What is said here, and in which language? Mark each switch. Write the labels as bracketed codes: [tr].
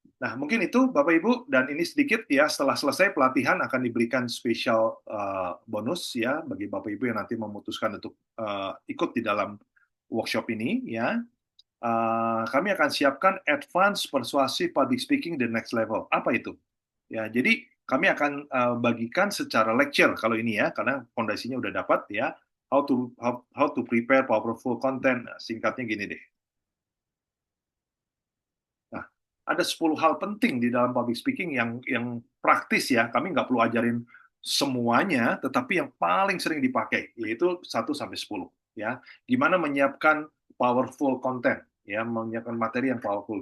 [id] Nah, mungkin itu Bapak Ibu, dan ini sedikit ya, setelah selesai pelatihan akan diberikan spesial bonus ya bagi Bapak Ibu yang nanti memutuskan untuk ikut di dalam workshop ini ya. Kami akan siapkan Advanced Persuasive Public Speaking the Next Level. Apa itu? Ya, jadi kami akan bagikan secara lecture kalau ini ya, karena fondasinya udah dapat ya. [en] How to prepare powerful content. [id] Nah, singkatnya gini deh. Nah, ada 10 hal penting di dalam public speaking yang praktis ya. Kami nggak perlu ajarin semuanya, tetapi yang paling sering dipakai yaitu 1 sampai 10 ya. Gimana menyiapkan powerful content ya, menyiapkan materi yang powerful.